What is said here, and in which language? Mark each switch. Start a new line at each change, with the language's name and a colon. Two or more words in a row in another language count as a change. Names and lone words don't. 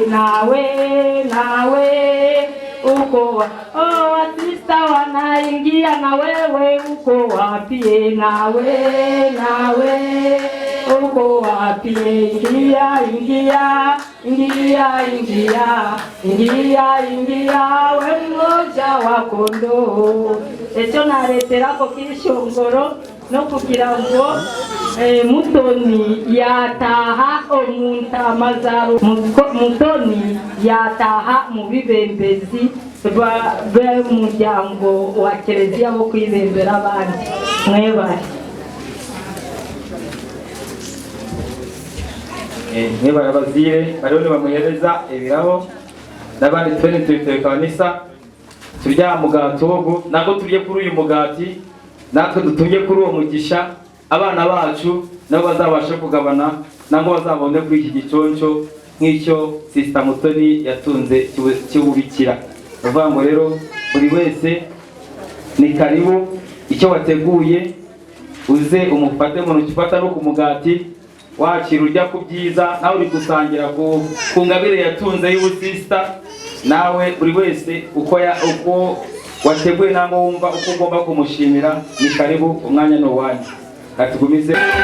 Swahili: Nawe uko wasista wanaingia na wewe uko wapi? Nawe uko wapi? Ingia, ingia, ingia, ingia, ingia, ingia, we mmoja wa kondoo.
Kinyarwanda: Echo nareterako kishongoro no kugira ngo Mutoni yataha omuntamazaro Mutoni yataha mu bibembezi b'umuryango wa Kiliziya wo kwibembera abandi mwebare mwebare abazire bariho bamuhereza ibiraho n'abandi twene tubitekanisa turya mugati wogo nako turye kuri uyu mugati natwe dutumye kuri uwo mugisha abana bacu nabo bazabasha kugabana nabo bazabone kuri iki giconco nk'icyo Sister Mutoni yatunze cy'ububikira uvuga ngo rero buri wese ni karibu icyo wateguye uze umufate mu ntoki ufata no ku mugati wakira urya ku byiza nawe uri gusangira ku ngabire yatunze y'ubusista nawe buri wese uko wateguye nangwa wumva uko ugomba kumushimira ni karibu umwanya no wanyu katugumize